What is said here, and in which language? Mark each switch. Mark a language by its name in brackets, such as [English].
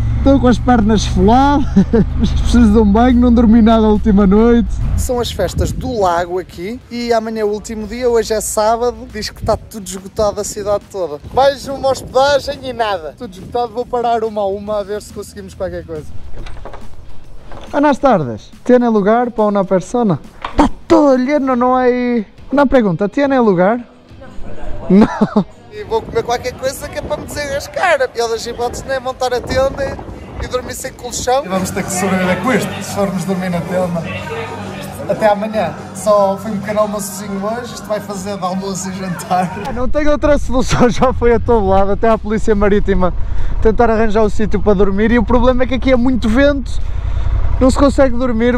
[Portuguese] Estou com as pernas esfoladas, preciso de um banho, não dormi nada a última noite. São as festas do lago aqui e amanhã é o último dia, hoje é sábado, diz que está tudo esgotado a cidade toda. Mais uma hospedagem e nada. Tudo esgotado, vou parar uma a uma a ver se conseguimos qualquer coisa. [Spanish] Buenas tardes, ¿tiene lugar para una persona? Está todo lleno, no hay... Una pregunta, ¿tiene lugar? No. [Portuguese] E vou comer qualquer coisa que é para me desenrascar. A pior das hipóteses não é montar a tenda e dormir sem colchão. E vamos ter que sobreviver com isto, se formos dormir na tenda. Até amanhã. Só foi um pequeno almoçozinho hoje, isto vai fazer de almoço e jantar. Não tenho outra solução, já foi a todo lado, até à Polícia Marítima tentar arranjar um sítio para dormir e o problema é que aqui é muito vento, não se consegue dormir.